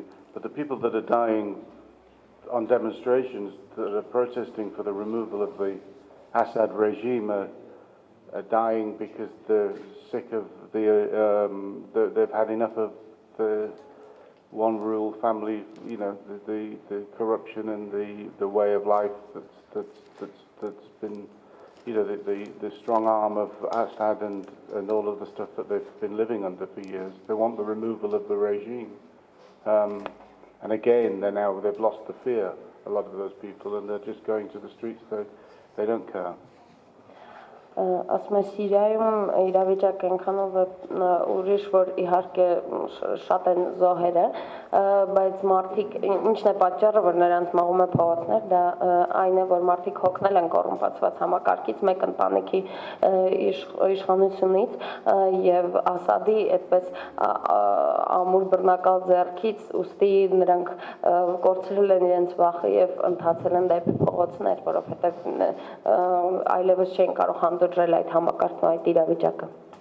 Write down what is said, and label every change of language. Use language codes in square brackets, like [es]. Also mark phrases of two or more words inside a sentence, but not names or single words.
[en] But the people that are dying on demonstrations that are protesting for the removal of the Assad regime are dying because they're sick of they've had enough of the one rule family, the corruption and the way of life that's been, the strong arm of Assad and all of the stuff that they've been living under for years. They want the removal of the regime. And again, they've lost the fear, a lot of those people, and they're just going to the streets. They don't care. [hy] Ասում է Սիրիայում իրավիճակը այնքանով ուրիշ, որ իհարկե շատ են զոհերը, բայց մարդիկ, ինչն է պատճառը, որ նրանց մաղում է փողոցներ, դա այն է, որ մարդիկ հոգնել են կոռումպացված համակարգից, մեկ ընտանիքի իշխանությունից եւ Ասադի այդպես ամուր բռնակալ ձեռքից, ուստի նրանք կորցրել են իրենց վախը եւ ընթացել են դեպի փողոցներ, որովհետեւ այլևս չեն կարող հանդուրժել այդ համակարգն այդ իրավիճակը։